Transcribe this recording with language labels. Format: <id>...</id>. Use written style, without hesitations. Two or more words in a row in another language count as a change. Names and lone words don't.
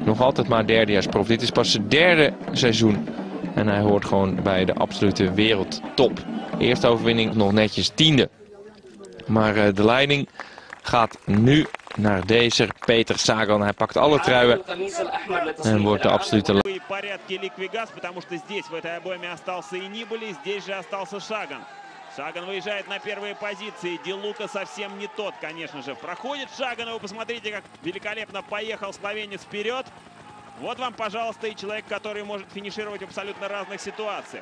<nl>nog altijd maar derdejaarsprof. Dit is pas zijn derde seizoen. En hij hoort gewoon bij de absolute wereldtop. Eerste overwinning nog netjes 10e. Maar de leiding gaat nu naar deze Peter Sagan. Hij pakt alle truien en wordt de absolute leider.</nl> <ru>Порядке Ликвигас, потому что здесь в этой обойме остался и Нибали, здесь же остался Sagan. Sagan выезжает на первые позиции. Ди Лука совсем не тот, конечно же. Проходит Sagan, и вы посмотрите, как великолепно поехал словенец вперед. Вот вам, пожалуйста, и человек, который может финишировать в абсолютно разных ситуациях.</ru>